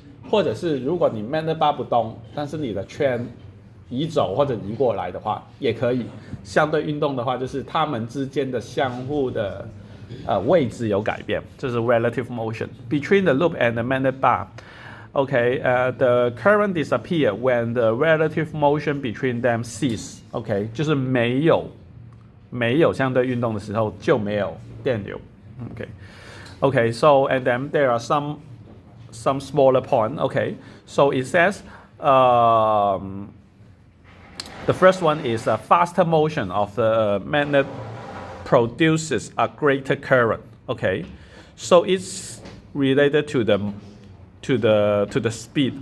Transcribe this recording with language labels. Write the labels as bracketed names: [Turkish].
[Chinese] 或者是如果你 magnet bar 不动，但是你的圈移走或者移过来的话，也可以。相对运动的话，就是它们之间的相互的位置有改变，这是 [English] relative motion between the loop and the magnet bar. Okay, the current disappear when the relative motion between them cease. [Chinese] Okay, 就是没有相对运动的时候就没有电流。 [English] Okay, so and then there are some smaller point. Okay, so it says the first one is a faster motion of the magnet produces a greater current. Okay, so it's related to the speed.